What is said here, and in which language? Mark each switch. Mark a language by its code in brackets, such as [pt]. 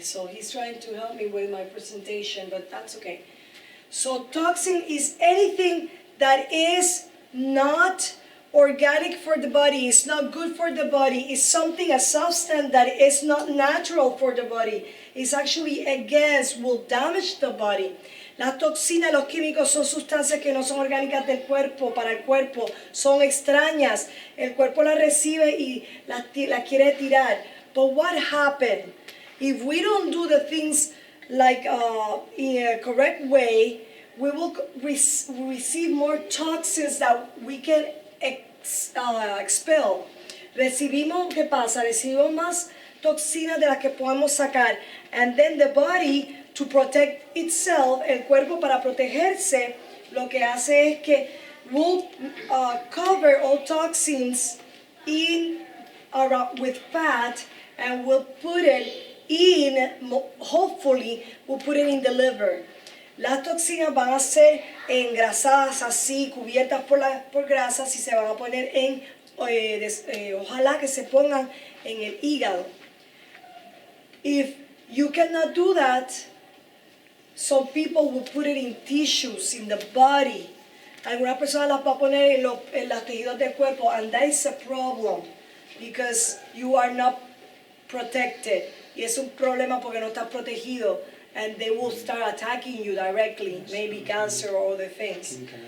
[en] So he's trying to help me with my presentation, but that's okay. So toxin is anything that is not organic for the body, it's not good for the body, it's a substance that is not natural for the body. It's actually a gas, will damage the body. [es] Las toxinas, los químicos son sustancias que no son orgánicas del cuerpo, para el cuerpo, son extrañas. El cuerpo las recibe y las quiere tirar. [en] But what happened? If we don't do the things like in a correct way, we will receive more toxins that we can expel. [es] ¿Qué pasa? Recibimos más toxinas de las que podemos sacar. [en] And then the body, to protect itself, [es] el cuerpo para protegerse, lo que hace es que [en] will cover all toxins with fat and will put it hopefully, we'll put it in the liver. [es] Las toxinas van a ser engrasadas así, cubiertas por grasas y se van a poner ojalá que se pongan en el hígado. [en] If you cannot do that, some people will put it in tissues, in the body. [es] Algunas personas las van a poner en los tejidos del cuerpo, [en] and that is a problem because you are not protected. [es] Y es un problema porque no estás protegido. [en] And they will start attacking you directly, maybe cancer or other things.